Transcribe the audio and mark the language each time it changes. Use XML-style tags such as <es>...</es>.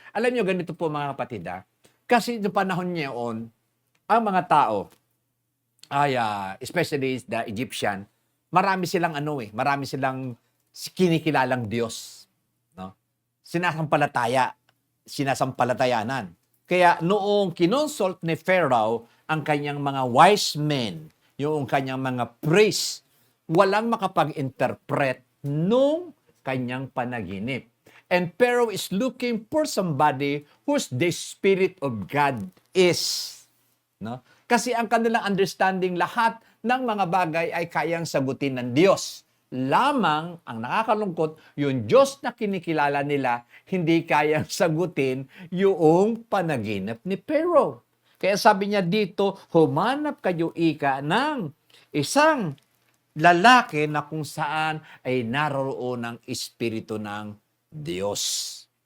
<tl>Alam nyo, ganito po mga kapatid Kasi sa panahon niya ang mga tao,</tl> <en>especially the Egyptian,</en> <tl>marami silang kinikilalang Diyos. No? Sinasampalatayanan. Kaya noong kinonsult ni Pharaoh ang kanyang mga wise men, yung kanyang mga priests, walang makapag-interpret nung kanyang panaginip.</tl> <en>And Pharaoh is looking for somebody whose the Spirit of God is. No?</en> <tl>Kasi ang kanilang understanding, lahat ng mga bagay ay kayang sagutin ng Diyos. Lamang, ang nakakalungkot, yung Diyos na kinikilala nila, hindi kayang sagutin yung panaginip ni Pharaoh. Kaya sabi niya dito, humanap kayo ika ng isang lalaki na kung saan ay naroon ang Espiritu ng Diyos.</tl>